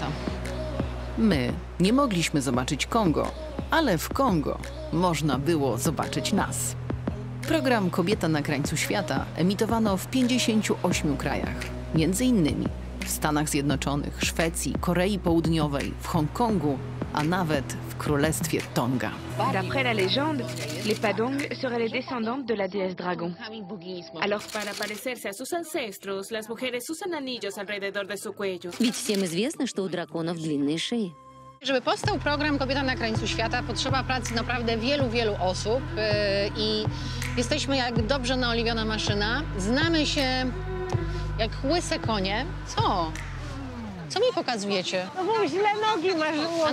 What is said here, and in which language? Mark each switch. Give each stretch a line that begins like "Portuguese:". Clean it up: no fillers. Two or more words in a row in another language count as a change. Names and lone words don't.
Polish: My nie mogliśmy zobaczyć Kongo, ale w Kongo można było zobaczyć nas. Program Kobieta na krańcu świata emitowano w 58 krajach, między innymi w Stanach Zjednoczonych, Szwecji, Korei Południowej, w Hongkongu, a nawet w Królestwie Tonga.
French: D'après la légende, les Padong seraient les descendantes de la déesse Dragon. Alors,
Spanish: para parecerse a sus ancestros, las mujeres usan anillos alrededor de su cuello.
Russian: Ведь всем известно, что у драконов длинные шеи.
Polish: Żeby powstał program Kobieta na krańcu świata, potrzeba pracy naprawdę wielu osób i jesteśmy jak dobrze naoliwiona maszyna. Znamy się jak łyse konie. Co? Co mi pokazujecie? No bo źle nogi masz ułożone.